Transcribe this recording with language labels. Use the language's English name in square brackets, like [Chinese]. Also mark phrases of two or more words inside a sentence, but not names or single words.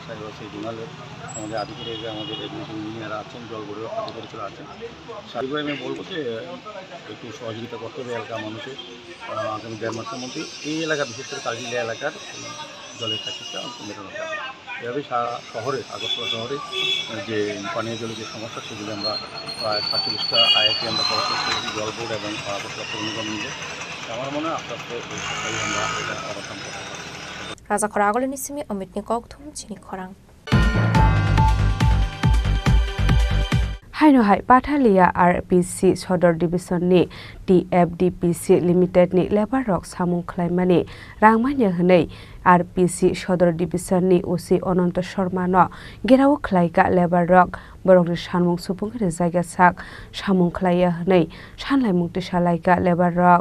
[Bangla] সাহেব আছে জোনালের আমাদের আধিকারিক আমাদের ইঞ্জিনিয়ার আছেন জল বোর্ডের আধিকারিকরা আছেন স্বাভাবিকভাবে আমি বলবো যে একটু সহযোগিতা করতে হবে এলাকার মানুষের আগামী 1.5 মাসের মধ্যে এই এলাকা বিশেষ করে কালিটিলা এলাকার জলের ক্রাইসিসটা মেটানো যাবে এভাবে সারা শহরে আগরতলা শহরে যে পানীয় জলের যে সমস্যা সেগুলো আমরা প্রায় 47টা আইআইটি আমরা করার চেষ্টা করি জল বোর্ড এবং আগরতলা পৌর নিগম মিলে আমার মনে হয় আস্তে আস্তে এই সরকারি আমরা এটা অবসান করতে পারবো [Kok Borok] Raja Khorang ni simi Amit ni Kokthum Chini Khorang Haino hai Pathalia RPC Sodor Division ni TFDPC Limited ni Labor Rock Samung Khlaimani Rangmanya hnei RPC Sodor Division ni OC Ononto Sharma no Gerao Khlaika Labor Rock Borok Sanmung Supungre Jaiga Sak Samung Khlaiya hnei Sanlai Mukti Salaika Labor Rock